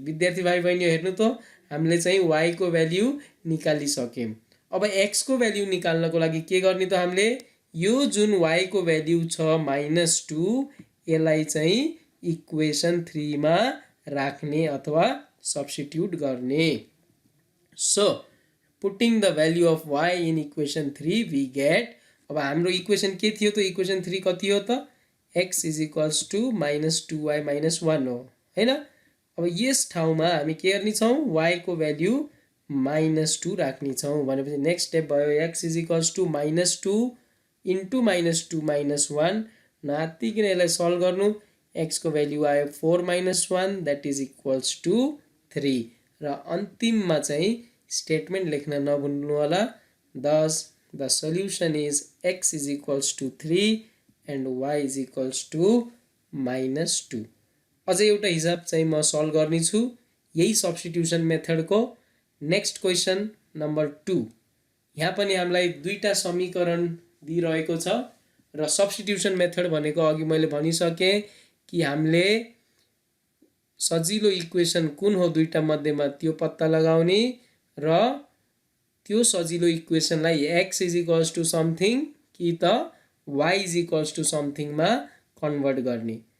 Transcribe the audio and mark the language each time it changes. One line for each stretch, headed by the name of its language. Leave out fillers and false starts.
Nepali: विद्यार्थी भाइ बहिनी हेर्नु त हामीले चाहिँ y को भ्याल्यु निकालिसक्यौँ। अब x को भ्याल्यु निकाल्नको लागि के गर्ने त हामीले यो जुन y को भ्याल्यु छ -2 यसलाई चाहिँ इक्वेसन 3 मा राख्ने अथवा सब्स्टिट्युट गर्ने।
English: so putting the value of y in equation 3 we get,
Nepali: अब हाम्रो इक्वेसन के थियो त इक्वेसन 3 कति हो त x is equals to -2y - 1 हो हैन। अब यस ठाउँमा हामी के गर्ने छौँ y को भ्याल्यु -2 राख्ने छौँ भनेपछि नेक्स्ट स्टेप भयो x is equals to -2 into -2 - 1 नातिकिन यसलाई सल्भ गर्नु। x को भ्याल्यु आयो 4 - 1 द्याट इज इक्वल्स टु 3 र अन्तिममा चाहिँ स्टेटमेन्ट लेख्न नभुल्नु होला।
English: thus the solution is x is equals to 3 and y is equals to -2।
Nepali: अझै एउटा हिसाब चाहिँ म सल्भ गर्ने छु यही सब्स्टिट्युसन मेथडको। नेक्स्ट क्वेसन नम्बर 2, यहाँ पनि हामीलाई दुईटा समीकरण दिइरहेको छ र सब्स्टिट्युसन मेथड भनेको अघि मैले भनिसकेँ कि हामीले सजिलो इक्वेसन कुन हो दुईटा मध्येमा त्यो पत्ता लगाउने र त्यो सजिलो इक्वेसनलाई x is equals to something कि त y is equals to समथिङमा convert गर्ने।